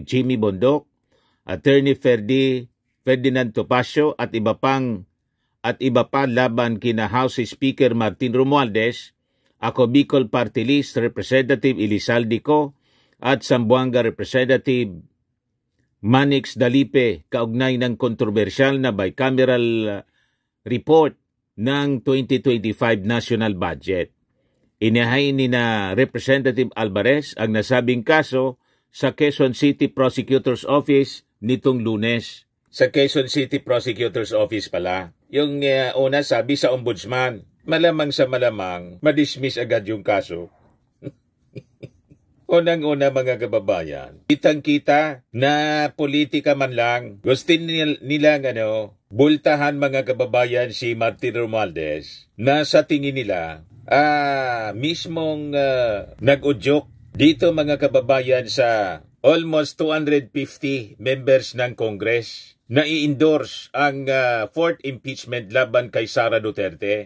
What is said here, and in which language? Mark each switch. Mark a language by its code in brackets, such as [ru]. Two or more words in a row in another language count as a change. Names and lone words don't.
[tl] Jimmy Bondoc, Attorney Ferdinand Topacio at iba pa laban kina House Speaker Martin Romualdez, ako Bicol Party List Representative Elizalde Co at Zamboanga Representative Manix Dalipe kaugnay ng kontrobersyal na [en] bicameral report [tl] ng 2025 [en] national budget. [tl] Inihain ni na Representative Alvarez ang nasabing kaso sa Quezon City Prosecutor's Office nitong Lunes. Sa Quezon City Prosecutor's Office pala. Yung una sabi sa Ombudsman, malamang sa malamang, madismiss agad yung kaso. Unang-una mga kababayan, kitang-kita na politika man lang. Gusto nilang bultahan mga kababayan si Martin Romualdez na sa tingin nila, mismong nag-udyok dito mga kababayan sa almost 250 members ng Congress na i-endorse ang 4th impeachment laban kay Sara Duterte.